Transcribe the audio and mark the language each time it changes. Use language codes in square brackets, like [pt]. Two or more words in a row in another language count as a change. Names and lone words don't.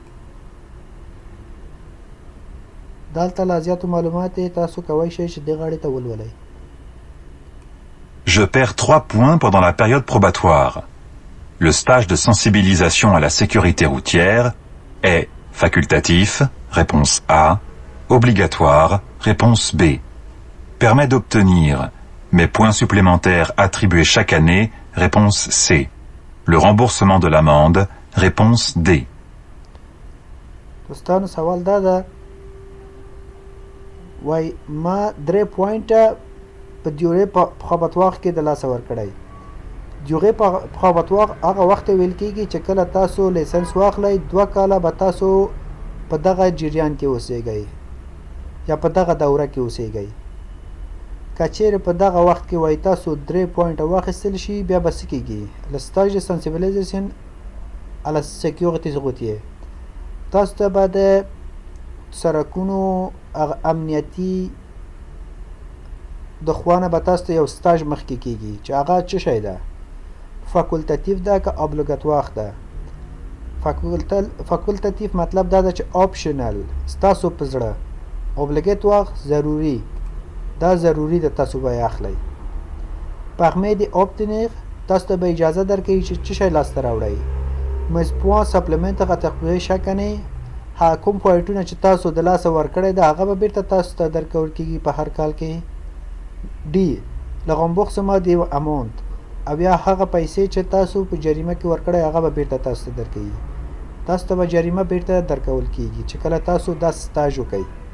[ps] دلته لا زیاتو معلومات تاسو کوی شئ چې دې غاړې ته ولولئ. [fr] Je perds 3 points pendant la période probatoire. Le stage de sensibilisation à la sécurité routière est facultatif, réponse A, obligatoire, réponse B. Permet d'obtenir mes points supplémentaires attribués chaque année, réponse C. Le remboursement de l'amende, réponse D. [ps] دوستانو سوال دا ده وای ما 3 پوینټه په [fr] période probatoire [ps] کې د لاسه ورکړی. [fr] période probatoire [ps] هغه وخت ویل کېږي چې کله تاسو لیسنس واخلئ 2 کاله به تاسو په دغه جریان کې اوسیږئ یا په دغه دوره کې اوسیږئ. که چیرې په دغه وخت کې وای تاسو 3 پوینټه واخیستل شي بیا به څه کېږي؟ [fr] le stage de sensibilisation à la sécurité routière. [ps] تاسو ته به د سرکونو امنیتي د خوانه به تاسو ته یو سټاژ مخکې کېږي چې هغه څه شی ده؟ فاکولتاتیف ده که ابلیګاتوار ده؟ فاکولتاتیف مطلب دا ده چې آپشنل ستاسو په زړه، ابلیګاتوار ضروري، دا ضروري ده تاسو به اخلئ. [fr] permet de obtenir [ps] تاسو ته به اجازه درکوي چې څه شی لاسته راوړئ. [fr] mais point supplémentaire attribué chaque année [ps] ها کوم پوینټونه چې تاسو د لاسه ورکړی ده هغه به بیرته تاسو ته درکول کېږي په هر کال کې. ډي [fr] le remboursement des amendes [ps] او یا هغه پیسې چې تاسو په جریمه کې ورکړی هغه به بیرته تاسو ته درکوي. تاسو ته به جریمه بیرته درکول کېږي چې کله تاسو دا سټاژ وکئ.